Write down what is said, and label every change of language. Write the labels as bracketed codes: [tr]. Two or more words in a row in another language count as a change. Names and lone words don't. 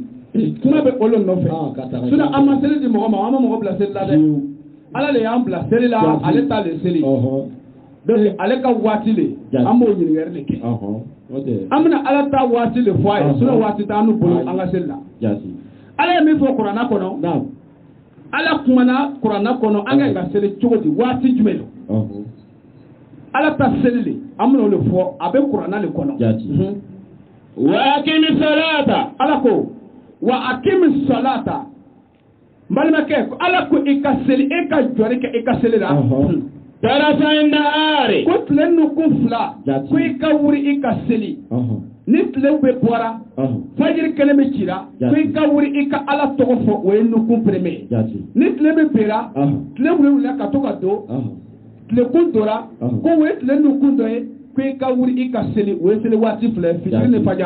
[bm] kuma bɛ olu nɔfɛ sinon an ma seli di mɔgɔ ma an ma mɔgɔ bila seli la dɛ ala de y'an bila seli la ale ta le seli donc ale ka waati le an b'o ɲininkali de kɛ an bɛna ala ta waati le fɔ a ye sinon waati t'an n'u bolo an ka seli la ala ye min fɔ kuranna kɔnɔ ala kumana kuranna kɔnɔ an ka seli cogo di waati jumɛn don ala ta seli le an bɛna o le fɔ a bɛ kuranna le kɔnɔ [ar] وأقم الصلاة [bm] ala ko [ar] وأقم الصلاة [bm] balimakɛ ala ko i ka seli e ka jɔri kɛ i ka seli la [ar] طرفي النهار [bm] ko tile nukun fila ko i ka wuri i ka seli ni tile bɛ bɔra fajiri kɛnɛ bɛ cira ko i ka wuri i ka ala tɔgɔ fɔ o ye nukun premier ni tile bɛ bera tile wulila ka to ka don tile kun dora ko o ye tile nukun dɔ ye ko i ka wuri i ka seli o ye seli waati fila fitiri ni fajari